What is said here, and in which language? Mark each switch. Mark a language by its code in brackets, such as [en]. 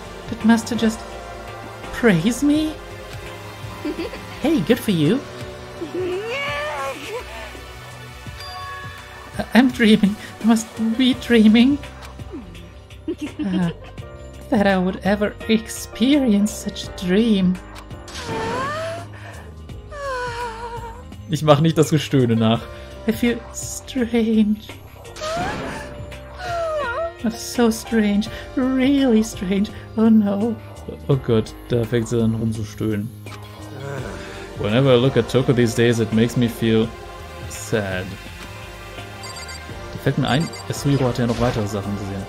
[en] Did Master just praise me? Hey, good for you. I'm dreaming. I must be dreaming. That I would ever experience such a dream. [de] Ich mache nicht das Gestöhne nach. [en] I feel strange. That's so strange. Really strange. Oh no. [de] Oh Gott, da fängt sie an rumzustöhnen. [en] Whenever I look at Toko these days, it makes me feel sad. [de] Da fällt mir ein, Yasuhiro hatte ja noch weitere Sachen gesehen.